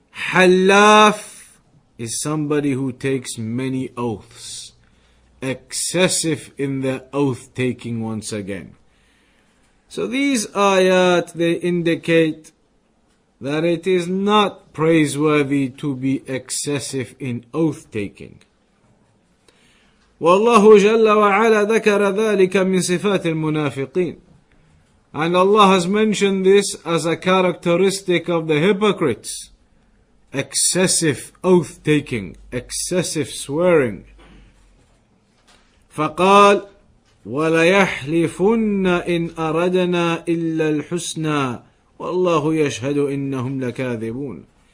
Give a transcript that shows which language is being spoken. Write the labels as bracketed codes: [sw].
[en] Halaf is somebody who takes many oaths, excessive in their oath taking once again. So these ayat, they indicate that it is not praiseworthy to be excessive in oath taking. [ar] والله جل وعلا ذكر ذلك من صفات المنافقين. [en] And Allah has mentioned this as a characteristic of the hypocrites. Excessive oath taking, excessive swearing. [ar] فقال وَلَيَحْلِفُنَّ إِنْ أَرَدْنَا إِلَّا الْحُسْنَى وَاللَّهُ يَشْهَدُ إِنَّهُمْ لَكَاذِبُونَ.